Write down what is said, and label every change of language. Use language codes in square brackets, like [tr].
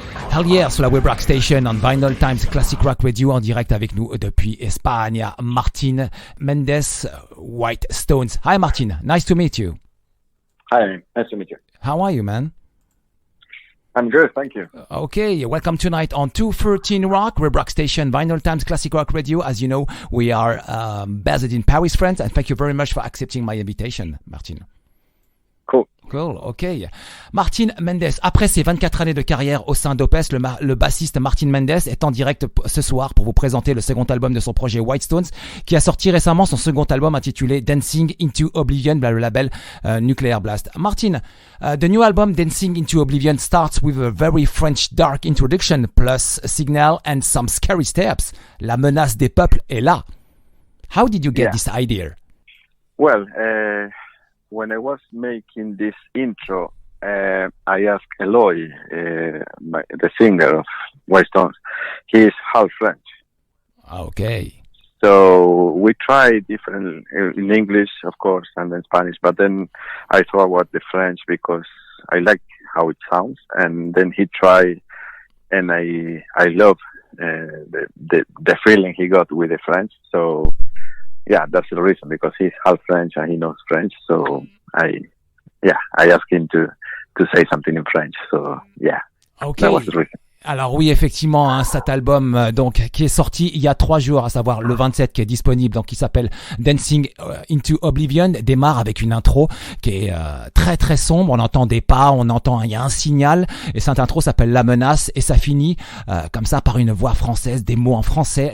[en] Hell yeah, [fr] sur la Web Rock Station, on Vinylestimes Classic Rock Radio, en direct avec nous depuis Espagne, Martin Mendez White Stones. [en] Hi Martin, nice to meet you. Hi, nice to meet you. How are you, man? I'm good, thank you. Okay, welcome tonight on 213 Rock, Web Rock Station, Vinylestimes Classic Rock Radio. As you know, we are based in Paris, France, and thank you very much for accepting my invitation, Martin. Cool, ok. [fr] Martin Mendez, après ses 24 années de carrière au sein d'Opes, le bassiste Martin Mendez est en direct ce soir pour vous présenter le second album de son projet White Stones, qui a sorti récemment son second album intitulé Dancing into Oblivion, le label Nuclear Blast. [en] Martin, the new album Dancing into Oblivion starts with a very French dark introduction, plus a signal and some scary steps. [fr] La menace des peuples est là. [en] How did you get this idea? Well, when I was making this intro, I asked Eloi, the singer of White Stones. He is half French. Okay. So we tried different in English, of course, and in Spanish. But then I thought about the French because I like how it sounds. And then he tried, and I love the feeling he got with the French. So. Yeah, that's the reason, because he's half French and he knows French. So I asked him to say something in French. So yeah, that was the reason. [fr] Alors oui, effectivement, hein, cet album donc qui est sorti il y a 3 jours, à savoir le 27, qui est disponible, donc qui s'appelle Dancing into Oblivion, démarre avec une intro qui est très très sombre. On entend des pas, il y a un signal, et cette intro s'appelle La Menace, et ça finit comme ça par une voix française, des mots en français.